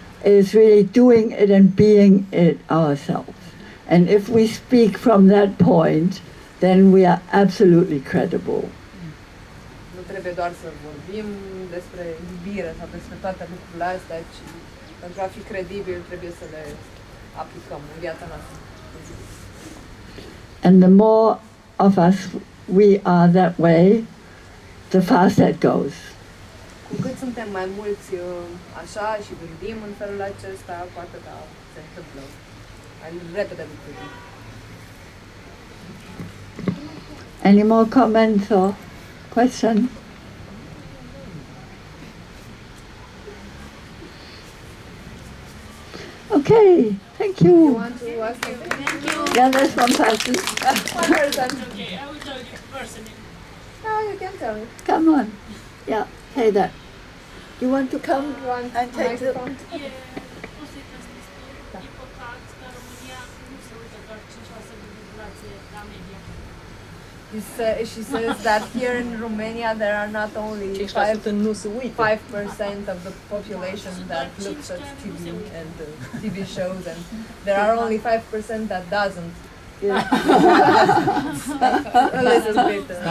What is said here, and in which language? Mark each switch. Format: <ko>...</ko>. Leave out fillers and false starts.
<en>It's really doing it and being it ourselves. And if we speak from that point, then we are absolutely credible.</en> <ro>Nu trebuie doar să vorbim despre iubire sau despre toate lucrurile astea, ci pentru a fi credibil trebuie să le aplicăm în viața noastră.</ro> <en>And the more of us we are that way, the faster it goes.</en> <ro>Cu cât suntem mai mulți așa și gândim în felul acesta, cu atâta se întâmplă mai repede lucrurile.</ro> <en>Any more comments or questions? Okay, thank You you. want to ask something? Yeah, there's one person. One person. Okay, I will tell you personally. No, you can tell me. Come on. Yeah, say that. You want to come You want and take the... microphone?</en> <ro>E o să-i transmiți e păcat că în România nu se uită doar 5% din populație la media.</ro> <en>She says that here in Romania there are not only</en> <ro>5% nu se uită.</ro> <en>5% of the population that looks at TV and TV shows, and there are only 5% that doesn't. Yeah. A little bit.</en>